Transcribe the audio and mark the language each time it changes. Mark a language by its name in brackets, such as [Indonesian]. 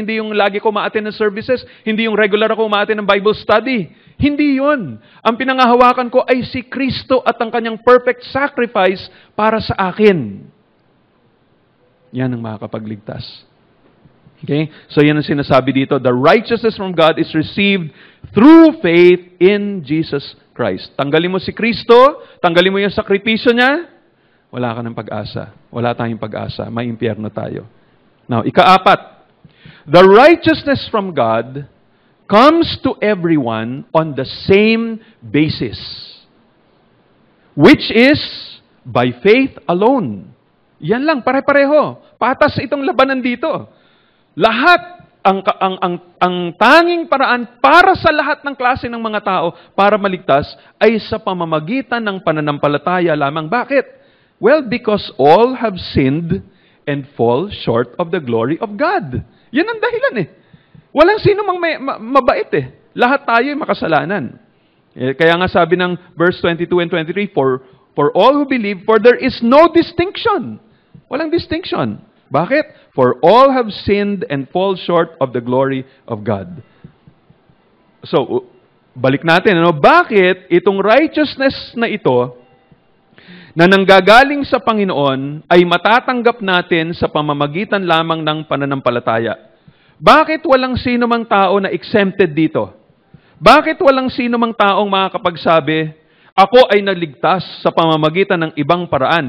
[Filipino] Hindi yung lagi ko ma-attend ng services. Hindi yung regular ako ma-attend ng Bible study. Hindi yun. Ang pinangahawakan ko ay si Kristo at ang kanyang perfect sacrifice para sa akin. Yan ang makakapagligtas. Okay? So yan ang sinasabi dito. [English] The righteousness from God is received through faith in Jesus Christ. [Filipino] Tanggalin mo si Kristo, tanggalin mo yung sakripisyo niya, wala ka ng pag-asa. Wala tayong pag-asa. May impyerno tayo. Now, ikaapat. [English] The righteousness from God comes to everyone on the same basis, which is by faith alone. [Filipino] Yan lang, pare-pareho. Patas itong labanan dito. Lahat, ang tanging paraan para sa lahat ng klase ng mga tao para maligtas ay sa pamamagitan ng pananampalataya lamang. Bakit? [English] Well, because all have sinned and fall short of the glory of God. [Filipino] Yan ang dahilan eh. Walang sino mang mabait eh. Lahat tayo ay makasalanan. Kaya nga sabi ng [English] verse 22 and 23, For all who believe, for there is no distinction. [Filipino] Walang distinction. Bakit? [English] For all have sinned and fall short of the glory of God. [Filipino] So, balik natin. Bakit itong righteousness na ito, na nanggagaling sa Panginoon, ay matatanggap natin sa pamamagitan lamang ng pananampalataya? Bakit walang sino mang tao na exempted dito? Bakit walang sino mang taong makakapagsabi, ako ay naligtas sa pamamagitan ng ibang paraan?